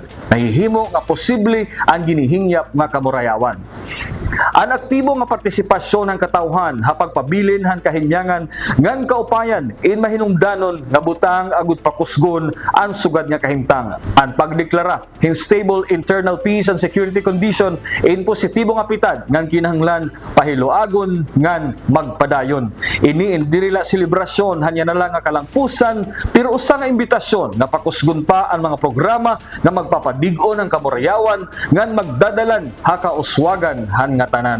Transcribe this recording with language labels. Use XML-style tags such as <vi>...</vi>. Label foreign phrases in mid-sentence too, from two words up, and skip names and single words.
<war>Nahihimo nga posible ang ginihingyap nga kamurayawan. Ang aktibo nga partisipasyon ng katawhan ha pagpabilin han kahinyangan ngan kaupayan in mahinungdanon nga butang agud pakusgon ang sugad nga kahimtang. Ang pagdeklara hin</war> <en>stable internal peace and security condition</en> <war>in positibo nga pitad ngan kinahanglan pahiloagon ngan magpadayon. Ini indirila selebrasyon hanya na lang nga kalangpusan pero usa nga imbitasyon nga pakusgon pa ang mga programa nga magpapadig-on ang kamurayawan ngan magdadalan ha kauswagan han nga tanan.</war>